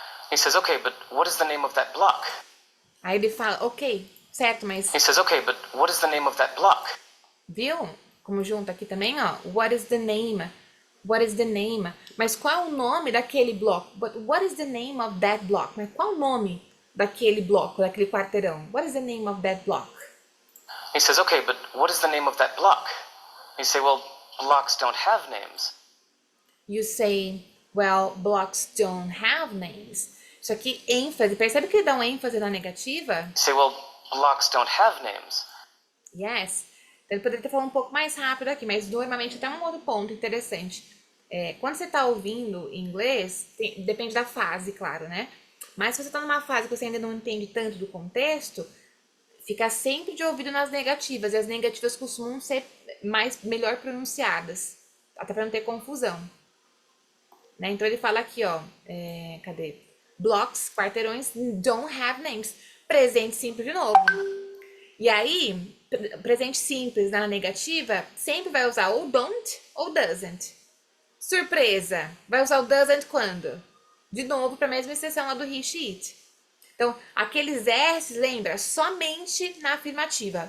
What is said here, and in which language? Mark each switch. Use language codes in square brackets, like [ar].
[en] He says, okay, but what is the name of that block? [pt] Aí ele fala, ok, certo, mas... [en] He says, okay, but what is the name of that block? [pt] Viu? Como junto aqui também, ó. [en] What is the name? What is the name? [pt] Mas qual é o nome daquele bloco? [en] But what is the name of that block? [pt] Mas qual é o nome daquele bloco, daquele quarteirão? [en] What is the name of that block? He says, okay, but what is the name of that block? You say, well, blocks don't have names. You say, well, blocks don't have names. [pt] Isso aqui, ênfase. Percebe que ele dá um ênfase na negativa? [en] You say, well, blocks don't have names. Yes. [pt] Então, ele poderia ter falado um pouco mais rápido aqui, mas normalmente até um outro ponto interessante. Quando você está ouvindo em inglês, depende da fase, claro, né? Mas se você está numa fase que você ainda não entende tanto do contexto, fica sempre de ouvido nas negativas. E as negativas costumam ser melhor pronunciadas, até para não ter confusão. Né? Então ele fala aqui, ó, cadê? [en] Blocks, [pt] quarteirões, [en] don't have names. [pt] Presente simples de novo. E aí, presente simples na negativa, sempre vai usar ou don't ou doesn't. Surpresa, vai usar o doesn't quando? De novo, para a mesma exceção lá do he, she, it. Então, aqueles S's, lembra, somente na afirmativa.